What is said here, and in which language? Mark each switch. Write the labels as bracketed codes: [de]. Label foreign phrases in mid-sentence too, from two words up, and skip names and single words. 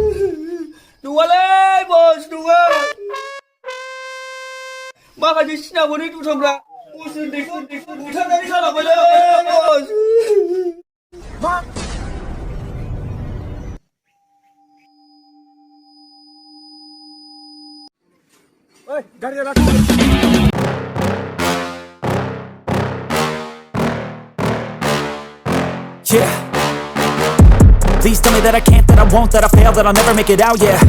[brx] नङालै बस नङा माखासे सिनामोनै दुथांफ्रा बस उन्दैखौ बुथारनानै गालांबायलै बस मा ओइ गारिया लाखि [en] Yeah. Please tell me that I can't, that I won't, that I fail, that I'll never make it out, yeah.